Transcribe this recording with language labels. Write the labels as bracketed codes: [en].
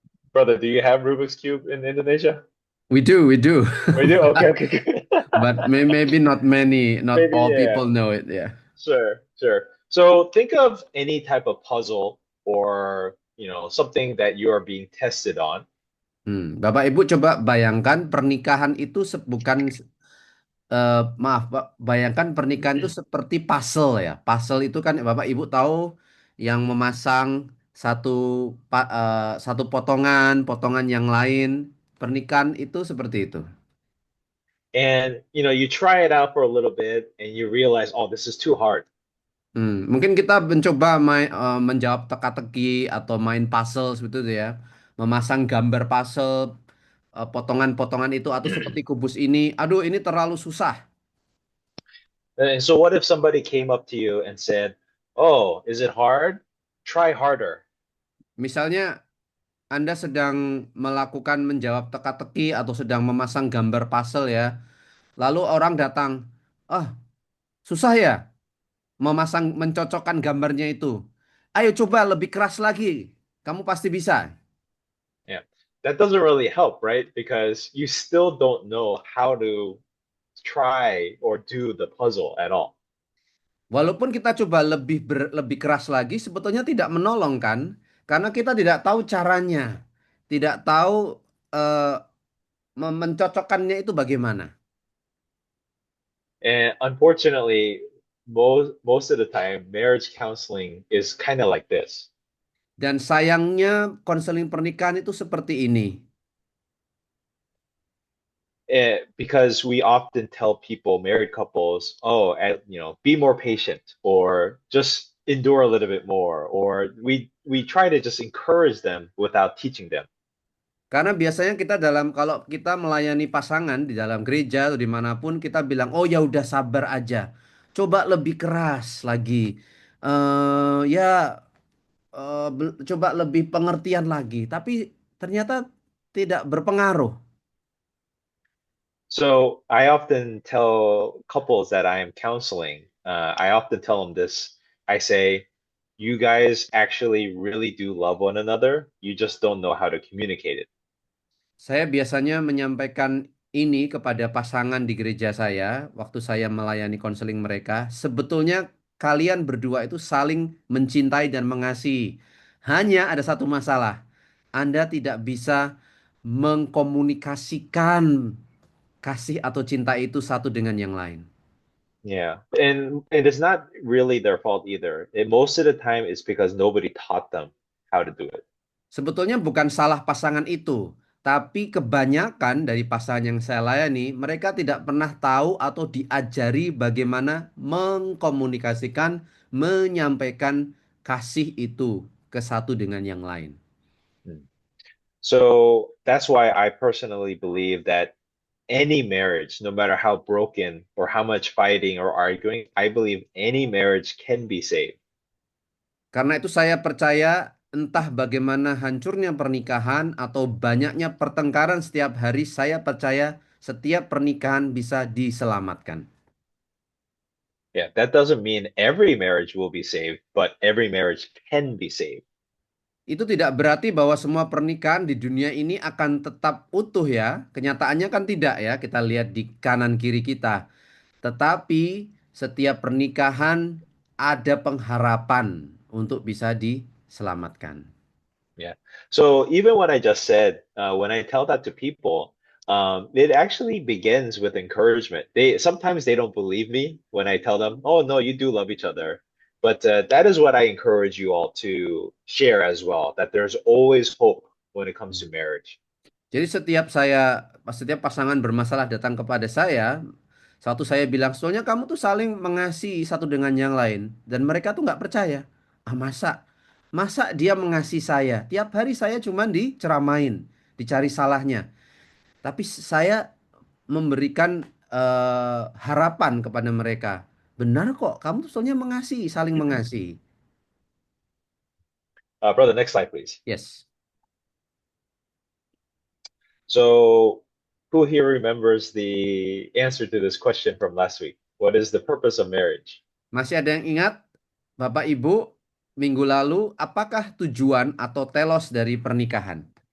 [en] Brother, do you have Rubik's Cube in Indonesia? We do, we do. We do? Okay, okay, good. But maybe not many, not Maybe, all yeah. people know it, ya. Sure, sure. So think of any type of puzzle or, something that you are being tested on. [id] Bapak Ibu coba bayangkan pernikahan itu bukan maaf Pak, bayangkan pernikahan itu seperti puzzle ya. Puzzle itu kan Bapak Ibu tahu yang memasang satu satu potongan, potongan yang lain. Pernikahan itu seperti itu. [en] And, you try it out for a little bit and you realize, oh, this is too hard. [id] Mungkin kita mencoba menjawab teka-teki atau main puzzle seperti itu ya. Memasang gambar puzzle, potongan-potongan itu atau seperti kubus ini. Aduh, ini terlalu susah. [en] And so what if somebody came up to you and said, oh, is it hard? Try harder. [id] Misalnya Anda sedang melakukan menjawab teka-teki atau sedang memasang gambar puzzle ya. Lalu orang datang, ah susah ya mencocokkan gambarnya itu. Ayo coba lebih keras lagi. Kamu pasti bisa. [en] Yeah. That doesn't really help, right? Because you still don't know how to try or do the puzzle at all. [id] Walaupun kita coba lebih keras lagi, sebetulnya tidak menolong kan? Karena kita tidak tahu caranya, tidak tahu eh, mencocokkannya itu bagaimana. [en] And unfortunately, most of the time, marriage counseling is kind of like this. [id] Dan sayangnya konseling pernikahan itu seperti ini. [en] Because we often tell people, married couples, oh, be more patient, or just endure a little bit more, or we try to just encourage them without teaching them. [id] Karena biasanya kalau kita melayani pasangan di dalam gereja atau dimanapun kita bilang, oh ya udah sabar aja, coba lebih keras lagi, ya coba lebih pengertian lagi. Tapi ternyata tidak berpengaruh. [en] So I often tell couples that I am counseling, I often tell them this. I say, you guys actually really do love one another. You just don't know how to communicate it. [id] Saya biasanya menyampaikan ini kepada pasangan di gereja saya waktu saya melayani konseling mereka. Sebetulnya kalian berdua itu saling mencintai dan mengasihi. Hanya ada satu masalah. Anda tidak bisa mengkomunikasikan kasih atau cinta itu satu dengan yang lain. [en] Yeah, and it's not really their fault either. Most of the time, it's because nobody taught them how to do it. [id] Sebetulnya bukan salah pasangan itu, tapi kebanyakan dari pasangan yang saya layani, mereka tidak pernah tahu atau diajari bagaimana mengkomunikasikan, menyampaikan kasih itu ke satu dengan yang lain. Hmm. [en] So that's why I personally believe that any marriage, no matter how broken or how much fighting or arguing, I believe any marriage can be saved. [id] Karena itu saya percaya entah bagaimana hancurnya pernikahan atau banyaknya pertengkaran setiap hari, saya percaya setiap pernikahan bisa diselamatkan. [en] Yeah, that doesn't mean every marriage will be saved, but every marriage can be saved. [id] Itu tidak berarti bahwa semua pernikahan di dunia ini akan tetap utuh ya. Kenyataannya kan tidak ya. Kita lihat di kanan kiri kita. Tetapi setiap pernikahan ada pengharapan untuk bisa diselamatkan. [en] Yeah. So even what I just said, when I tell that to people, it actually begins with encouragement. They sometimes they don't believe me when I tell them, "Oh no, you do love each other." But that is what I encourage you all to share as well, that there's always hope when it comes to marriage. [id] Jadi setiap pasangan bermasalah datang kepada saya, satu saya bilang, soalnya kamu tuh saling mengasihi satu dengan yang lain. Dan mereka tuh nggak percaya. Ah masa? Masa dia mengasihi saya? Tiap hari saya cuma diceramain, dicari salahnya. Tapi saya memberikan harapan kepada mereka. Benar kok, kamu tuh soalnya mengasihi, saling mengasihi. [en] Brother, next slide, please. Yes. So, who here remembers the answer to this question from last week? What is the purpose of marriage? [id] Masih ada yang ingat, Bapak Ibu, minggu lalu, apakah tujuan atau telos dari pernikahan?